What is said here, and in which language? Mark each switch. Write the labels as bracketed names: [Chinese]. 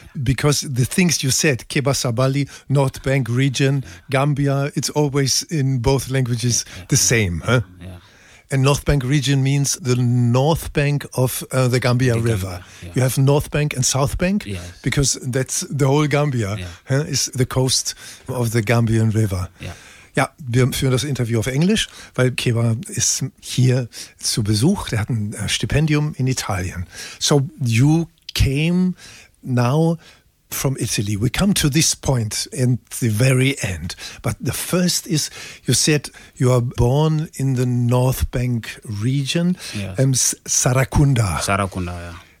[English] Because the things you said, Keba Sabali, North Bank region, Gambia, it's always in both languages the same. Huh? Yeah. And North Bank region means the north bank of the Gambia River. Gambia, yeah. You have North Bank and South Bank, yes. Because that's the whole Gambia, yeah. Is the coast of the Gambian River. Yeah. [German] Ja, wir führen das Interview auf Englisch, weil Keba ist hier zu Besuch. Der hat ein Stipendium in Italien. [English] So you came now from Italy. We come to this point in the very end. But the first is, you said you are born in the North Bank region, yes. Sarakunda. Sarakunda, yeah.